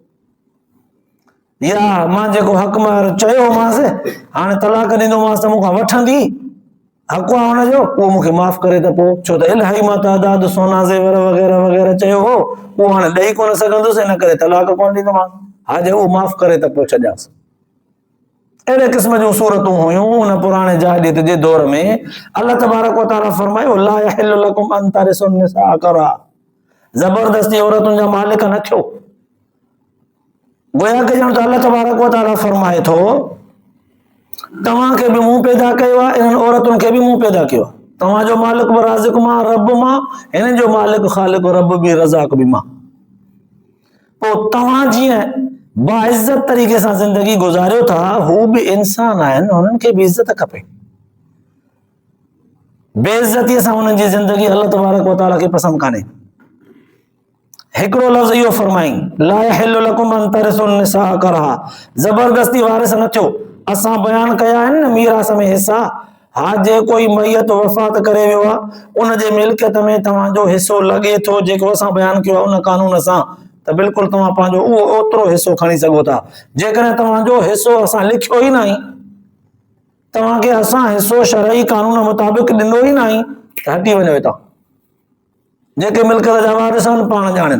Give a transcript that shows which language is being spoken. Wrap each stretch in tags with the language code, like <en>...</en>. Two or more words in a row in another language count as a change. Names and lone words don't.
<sd>या मां जेको हक़ मार चयोमांसि हाणे तलाक ॾींदोमांसि त मूंखां वठंदी, हक़ आहे हुनजो, उहो मूंखे माफ़ करे त पोइ, छो त इलाही मां तादाद सोना ज़ेवर वग़ैरह वग़ैरह चयो हो, उहो हाणे ॾेई कोन सघंदुसि, इन करे तलाक कोन ॾींदोमांसि, हा जे उहो माफ़ करे त पोइ छॾियांसि। अहिड़े क़िस्म जूं सूरतूं हुयूं उन पुराणे जाहिलियत जे दौर में।</sd> <ar>الله تبارك وتعالى फरमायो لا يحل لكم أن ترثوا النساء كرها,</ar> <sd>ज़बरदस्ती औरतुनि जा मालिक न थियो। गोया के ॼण त</sd> <ar>الله تبارك وتعالى</ar> <sd>फरमाए थो तव्हांखे बि मूं पैदा कयो आहे, इन्हनि औरतुनि खे बि मूं पैदा कयो आहे, तव्हांजो मालिक बि राज़िक़ मां, रब मां, हिननि जो मालिक ख़ालिक रब बि रज़ाक बि मां। पोइ तव्हां जीअं बाइज़त तरीक़े सां ज़िंदगी गुज़ारियो था, हू बि इंसान आहिनि, हुननि खे बि इज़त खपे। बेइज़तीअ सां हुननि जी ज़िंदगी</sd> <ar>الله تبارك وتعالى</ar> <sd>खे पसंदि कान्हे। हिकिड़ो लफ़्ज़ इहो फरमाई</sd> <ar>لا يحل لكم أن ترثوا النساء كرها,</ar> <sd>ज़बरदस्ती वारिस न थियो। असां बयान कया आहिनि न मीरास में हिसा, हा जे कोई मैयत वफ़ात करे वियो आहे, उनजे मिल्कियत में तव्हांजो हिसो लॻे थो, जेको असां बयान कयो आहे उन कानून सां, त बिल्कुलु तव्हां पंहिंजो उहो ओतिरो हिसो खणी सघो था। जेकॾहिं तव्हांजो हिसो असां लिखियो ई न आहे, तव्हांखे असां हिसो शरई कानून मुताबिक़ ॾिनो ई न आहे, त हटी वञो हितां, जेके मिल्कियत जा वारिस आहिनि पाण ॼाणनि।</sd>